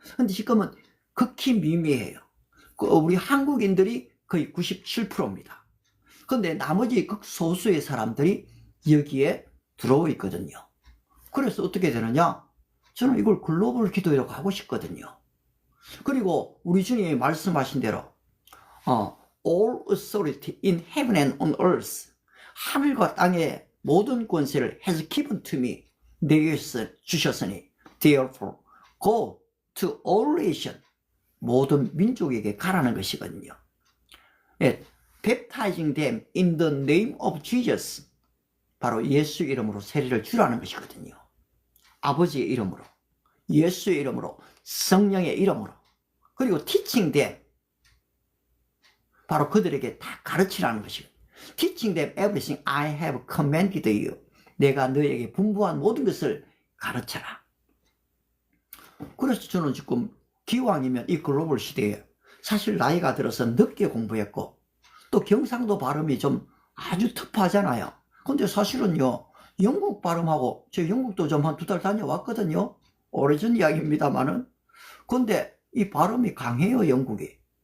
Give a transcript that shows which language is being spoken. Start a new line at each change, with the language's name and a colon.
Korean: 근데 지금은 극히 미미해요. 우리 한국인들이 거의 97%입니다. 근데 나머지 극소수의 사람들이 여기에 들어오고 있거든요. 그래서 어떻게 되느냐? 저는 이걸 글로벌 기도회라고 하고 싶거든요.
English: 그리고 우리 주님이 말씀하신 대로 all authority in heaven and on earth,
Korean: 하늘과 땅의 모든 권세를
English: has given to me,
Korean: 내게 주셨으니
English: therefore go to all nation,
Korean: 모든 민족에게 가라는 것이거든요.
English: 예, baptizing them in the name of Jesus,
Korean: 바로 예수 이름으로 세례를 주라는 것이거든요. 아버지의 이름으로, 예수의 이름으로, 성령의 이름으로. 그리고
English: teaching them,
Korean: 바로 그들에게 다 가르치라는 것이거든요.
English: teaching them everything I have commanded you,
Korean: 내가 너에게 분부한 모든 것을 가르쳐라. 그래서 저는 지금 기왕이면 이 글로벌 시대에 사실 나이가 들어서 늦게 공부했고 또 경상도 발음이 좀 아주 터프하잖아요. 근데 사실은요, 영국 발음하고, 저 영국도 좀 한 2달 다녀왔거든요. 오래전 이야기입니다만은. 근데 이 발음이 강해요, 영국이.